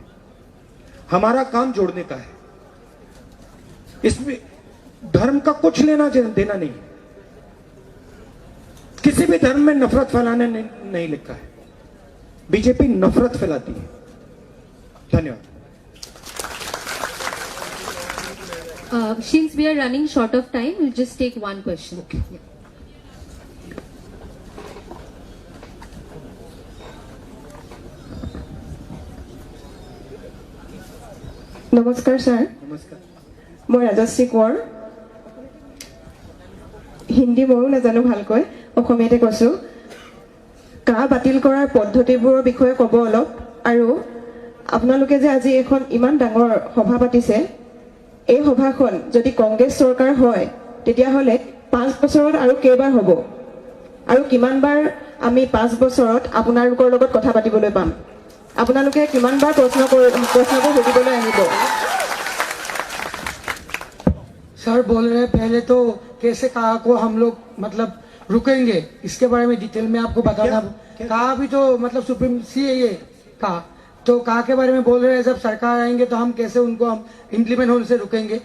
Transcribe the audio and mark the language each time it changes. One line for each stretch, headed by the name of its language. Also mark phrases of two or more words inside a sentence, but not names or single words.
Hindi: हमारा काम जोड़ने का है, इसमें धर्म का कुछ लेना देना नहीं। किसी भी धर्म में नफरत फैलाने नहीं लिखा है, बीजेपी नफरत फैलाती है। धन्यवाद।
English: Since we are running short of time, we'll just take one question. Okay. Yeah.
Assamese: নমস্কাৰ ছাৰ,
Hindi: नमस्कार।
Assamese: মই ৰাজশ্ৰী কোঁৱৰ। হিন্দী ময়ো নাজানো ভালকৈ, অসমীয়াতে কৈছোঁ। কা বাতিল কৰাৰ পদ্ধতিবোৰৰ বিষয়ে ক'ব অলপ, আৰু আপোনালোকে যে আজি এখন ইমান ডাঙৰ সভা পাতিছে, এই সভাখন যদি কংগ্ৰেছ চৰকাৰ হয় তেতিয়াহ'লে 5 বছৰত আৰু কেইবাৰ হ'ব, আৰু কিমানবাৰ আমি 5 বছৰত আপোনালোকৰ লগত কথা পাতিবলৈ পাম? আপোনালোকে কিমানবাৰ প্ৰশ্নবোৰ সুধিবলৈ আহিব?
Hindi: सर बोल रहे हैं पहले तो कैसे कहा को हम लोग मतलब रुकेंगे, इसके बारे में डिटेल में आपको बताना। कहा भी तो मतलब सुप्रीम सी है ये कहा, तो कहा के बारे में बोल रहे हैं जब सरकार आएंगे तो हम कैसे उनको हम इम्प्लीमेंट होने से रुकेंगे।